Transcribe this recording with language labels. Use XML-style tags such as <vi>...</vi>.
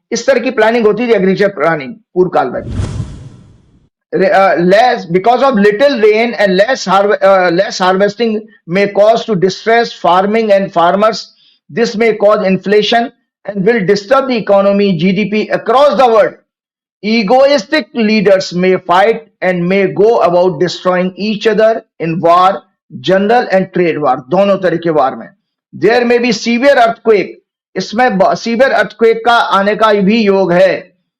<hi>इस तरह की प्लानिंग होती थी एग्रीकल्चर प्लानिंग पूर्व काल में।</hi> <en>less because of little rain and less harvesting may cause to distress farming and farmers. This may cause inflation and will disturb the economy, GDP across the world. Egoistic leaders may fight and may go about destroying each other in war, general and trade war,</en> <hi>दोनों तरह के वार में।</hi> <en>There may be severe earthquake,</en> <hi>इसमें severe earthquake का आने का भी योग है।</hi>